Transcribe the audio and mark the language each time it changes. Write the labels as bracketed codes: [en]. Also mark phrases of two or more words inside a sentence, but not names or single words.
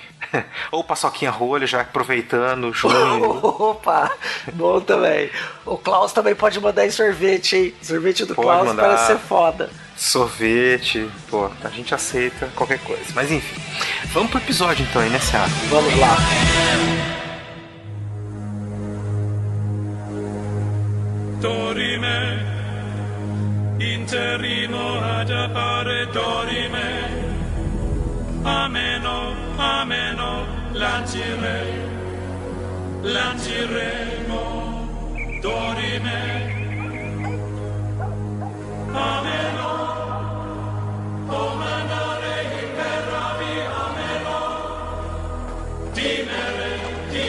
[pt] Ou paçoquinha rolha, já aproveitando, junho. Opa, bom também. O Klaus também pode mandar em sorvete, hein? Sorvete do Klaus mandar. Parece ser foda. Sorvete, pô, a gente aceita qualquer coisa. Mas enfim, vamos pro episódio então aí, né, Seara? Vamos lá. Dorime, interrimo ad appare dorime, ameno, ameno, lanciremo, dorime, ameno, o manare imperavi ameno, dimere,